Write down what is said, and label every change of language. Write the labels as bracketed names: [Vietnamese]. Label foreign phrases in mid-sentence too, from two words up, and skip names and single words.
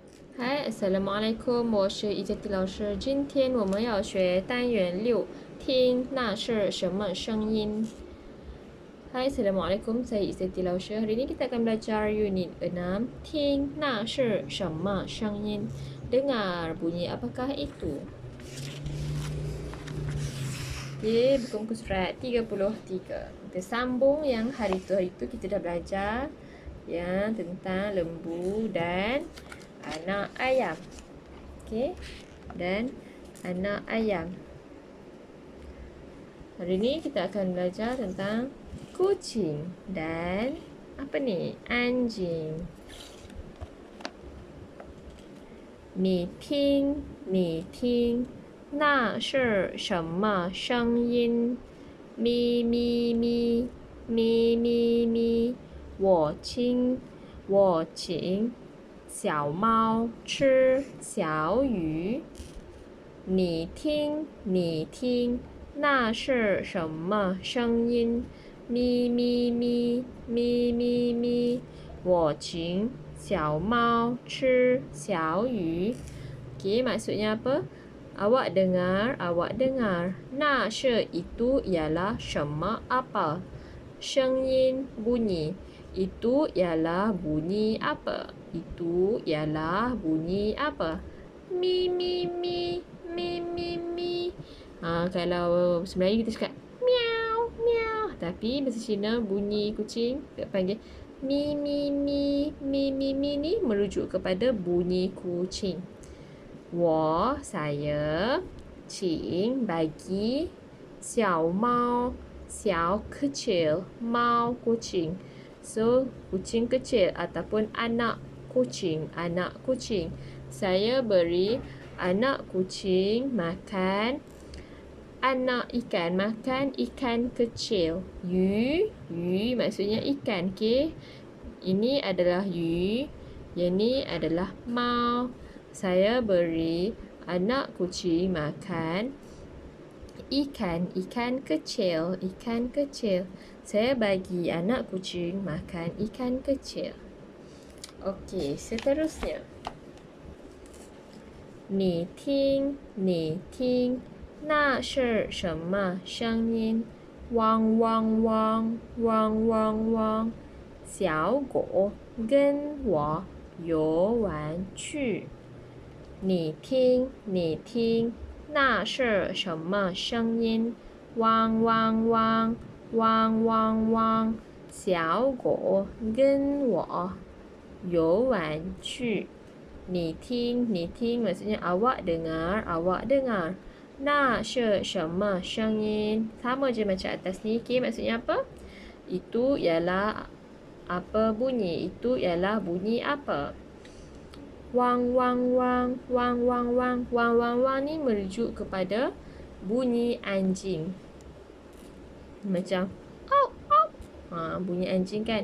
[Chinese] 嗨，Assalamualaikum，我是一杰蒂老师。今天我们要学单元6，听那是什么声音 ？ [Malay] Hai, Assalamualaikum, saya Izzati Lausya. Hari ini kita akan belajar unit 6, [Chinese] 听那是什么声音? [Malay] Dengar bunyi apakah itu? Okey, buku muka surat 33. Kita sambung yang hari itu kita dah belajar yang tentang lembu dan anak ayam. Okey, dan anak ayam. Hari ini kita akan belajar tentang kucing dan apa ni? Anjing. [Chinese] 你听，那是什么声音？咪咪咪，咪咪咪。我请小猫吃小鱼。你听，那是什么声音？咪咪咪，咪咪咪。我请小猫吃小鱼. [Malay] Okey, maksudnya apa? Awak dengar. [Chinese] 那是 [Malay] itu ialah 什么 apa? 声音 bunyi. Itu ialah bunyi apa? Itu ialah bunyi apa? Mi mi mi, mi mi mi. Kalau Melayu kita cakap miau miau. Tapi bahasa Cina bunyi kucing kita panggil mi mi mi, mi mi mi ni merujuk kepada bunyi kucing. saya 请 bagi 小猫 小 kecil 猫 kucing. So kucing kecil ataupun anak kucing. Saya beri anak kucing makan anak ikan, makan ikan kecil. Yu maksudnya ikan, okey. Ini adalah yu, yang ni adalah mau. Saya beri anak kucing makan ikan kecil. Saya bagi anak kucing makan ikan kecil. Okey, seterusnya. [Chinese] 你听，那是什么声音？汪汪汪，汪汪汪。小狗跟我游玩去。你听，那是什么声音？汪汪汪，汪汪汪。小狗跟我游玩去。你听 [Malay] maksudnya awak dengar. [Chinese] 那是什么声音? [Malay] Sama je macam atas ni. Okay, maksudnya apa? Itu ialah apa bunyi? Itu ialah bunyi apa? Wang wang wang, wang wang wang. Wang wang wang ni merujuk kepada bunyi anjing. Macam au au. Bunyi anjing kan?